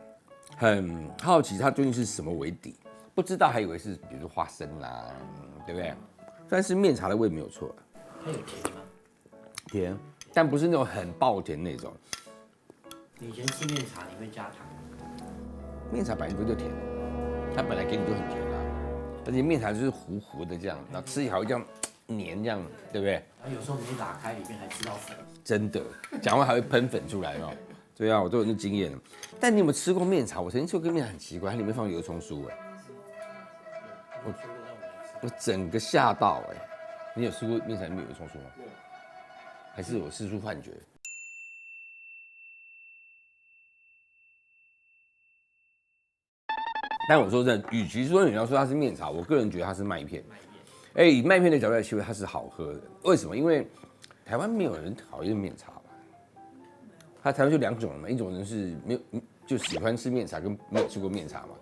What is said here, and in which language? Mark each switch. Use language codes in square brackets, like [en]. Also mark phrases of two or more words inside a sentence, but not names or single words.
[zh] 很好奇它究竟是什麼為底，不知道還以為是比如說花生啦，对不對？但是面茶的味沒有錯。它有甜嗎？甜，但不是那種很爆甜那種。你以前吃面茶你会加糖？面茶本來就甜，它本来給你就很甜啊，而且面茶就是糊糊的這樣，然後吃起來會這樣黏這樣，對不對？有時候你打開裡面還吃到粉。真的，講話還會噴粉出來哦。對啊，我都有那經驗了。但你有沒有吃過面茶？我曾經吃過面茶很奇怪，它裡面放油蔥酥哎，我整個嚇到哎。你有吃過面茶裡面有油蔥酥嗎？還是我吃出幻覺？但我說真的，與其說你要說它是面茶，我個人覺得它是麥片。以麥片的角度來切，它是好喝的。為什麼？因為台灣沒有人討厭面茶吧？它台灣就兩種人嘛，一種人是沒有就喜歡吃面茶，跟沒有吃過面茶嘛。